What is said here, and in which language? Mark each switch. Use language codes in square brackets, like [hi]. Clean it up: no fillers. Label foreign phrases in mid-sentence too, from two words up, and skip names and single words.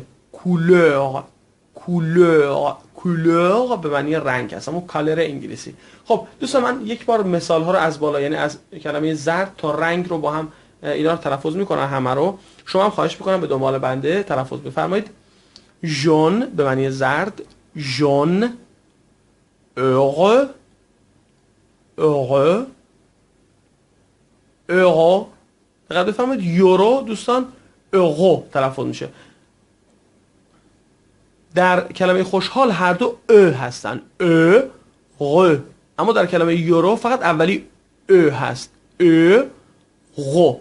[fr] couleur. couleur [fa] به معنی رنگ هست، همون کالر انگلیسی. خب دوستان من یک بار مثال ها رو از بالا، یعنی از کلمه زرد تا رنگ رو با هم اینا رو تلفظ میکنم همه رو. شما هم خواهش میکنم به دنبال بنده تلفظ بفرمایید. jaune به معنی زرد، [fr] jaune. heureux euro. [fa] دقیق بفرمایید یورو دوستان اورو تلفظ میشه. در کلمه خوشحال هر دو هستن، غ. اما در کلمه یورو فقط اولی هست، غ.